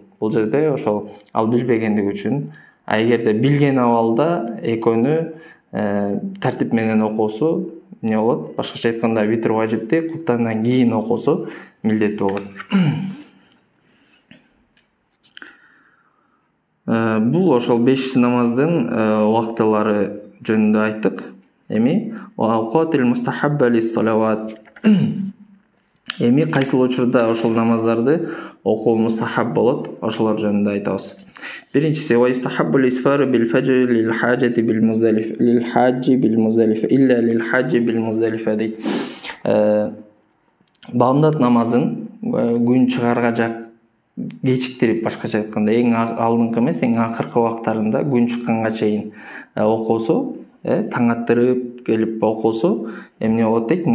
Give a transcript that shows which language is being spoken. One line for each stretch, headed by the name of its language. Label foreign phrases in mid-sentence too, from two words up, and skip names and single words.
Kyrgyz: Бул жерде ошол ал билбегендиги үчүн. Эгерде билген абалда экөөнү тартип менен окуусу не болот? Башкача айтканда витр важипти куптандан кийин окуусу милдеттүү болот. Бул ошол 5 намаздын убактылары жөнүндө айттык.
Arabic: Эми الأوقات المستحبة للصلوات.
Kyrgyz: Эми кайсыл учурда ошол намаздарды окуу мустахаб болот, ошолор жөнүндө айтабыз.
Arabic: Биринчиси ва يستحب الإسفار بالفجر للحاجة بالمزدلفة للحاج بالمزدلفة إلا للحاج بالمزدلفة дейт.
Kyrgyz: Бамдат намазын күн чыгарга жак кечиктирип, башкача айтканда эң алдыңкы эмес, эң акыркы убактарында күн чыкканга чейин окуусу, таң аттырып келип окуусу эмне болот дейт?